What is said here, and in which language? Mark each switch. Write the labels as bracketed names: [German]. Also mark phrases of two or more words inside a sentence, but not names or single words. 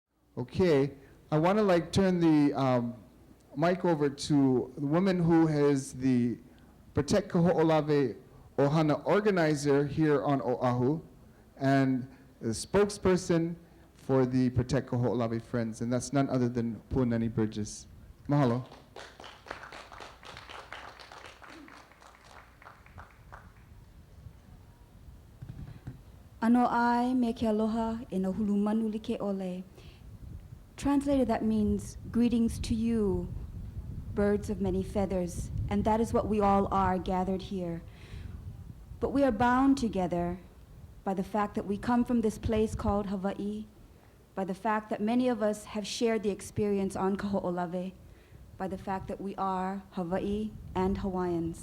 [English] Okay, I want to turn the mic over to the woman who is the Protect Kaho'olawe Ohana organizer here on Oahu and the spokesperson for the Protect Kaho'olawe Friends, and that's none other than Puanani Burgess. Mahalo. [Hawaiian] Ano ai me ke aloha e na hulu manu like ole. [English] Translated, that means greetings to you, birds of many feathers, and that is what we all are gathered here. But we are bound together by the fact that we come from this place called Hawaii, by the fact that many of us have shared the experience on Kaho'olawe, by the fact that we are Hawaii and Hawaiians.